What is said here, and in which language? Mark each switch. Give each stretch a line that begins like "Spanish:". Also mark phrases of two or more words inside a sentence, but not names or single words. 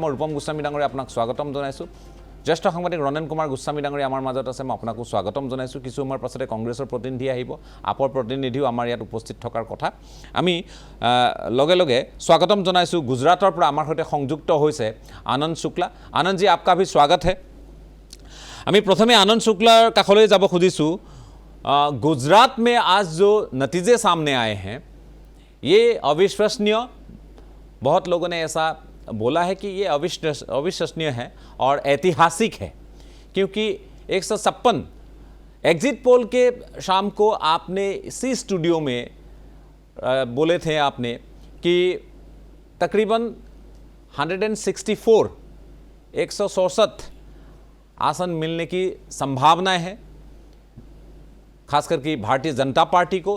Assamese: মই ৰূপম গোস্বামী ডাঙৰীয়া আপোনাক স্বাগতম জনাইছোঁ। জ্যেষ্ঠ সাংবাদিক ৰণেন কুমাৰ গোস্বামী ডাঙৰীয়া আমাৰ মাজত আছে, মই আপোনাকো স্বাগতম জনাইছোঁ। কিছু সময়ৰ পাছতে কংগ্ৰেছৰ প্ৰতিনিধি আহিব, আপৰ প্ৰতিনিধিও আমাৰ ইয়াত উপস্থিত থকাৰ কথা। আমি লগে লগে স্বাগতম জনাইছোঁ। গুজৰাটৰ পৰা আমাৰ সৈতে সংযুক্ত হৈছে আনন্দ শুক্লা। আনন্দজি,
Hindi: आपका भी स्वागत है।
Assamese: আমি প্ৰথমে আনন্দ শুক্লাৰ কাষলৈ যাব খুজিছোঁ।
Hindi: गुजरात में आज जो नतीजे सामने आए हैं, ये अविश्वसनीय, बहुत लोगों ने ऐसा बोला है कि ये अविश्वसनीय है और ऐतिहासिक है, क्योंकि 156
English: exit poll
Hindi: के शाम को आपने इसी स्टूडियो में बोले थे आपने कि तकरीबन 164 आसन मिलने की संभावनाएं हैं, खासकर कि भारतीय जनता पार्टी को।